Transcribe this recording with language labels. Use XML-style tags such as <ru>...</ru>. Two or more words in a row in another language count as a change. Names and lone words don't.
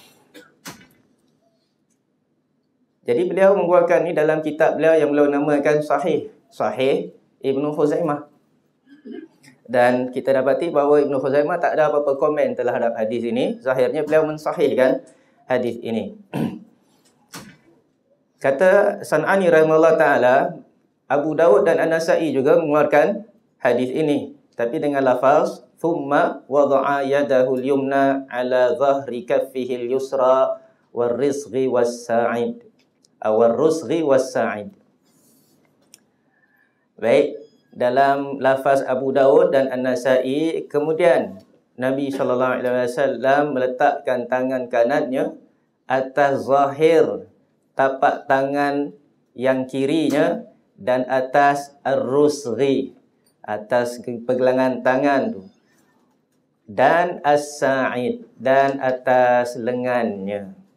<ms>Jadi beliau mengeluarkan ni dalam kitab beliau yang beliau namakan Sahih Ibnu Khuzaimah. Dan kita dapati bahawa Ibnu Khuzaimah tak ada apa-apa komen terhadap hadis ini. Zahirnya beliau mensahihkan hadis ini. Kata San'ani rahimahullah ta'ala, Abu Dawud dan An-Nasa'i juga mengeluarkan hadis ini, tapi dengan lafaz</ms> <ar>ثم وضع يده اليمنى على ظهر كفه اليسرى والرسغ والساعد. والرسغ والساعد.</ar> <ms>Baik, dalam lafaz Abu Dawud dan An-Nasa'i, kemudian Nabi SAW meletakkan tangan kanannya atas zahir tapak tangan yang kirinya dan atas ar-rusghi, atas pergelangan tangan tu, dan as-sa'id, dan atas lengannya.</ms>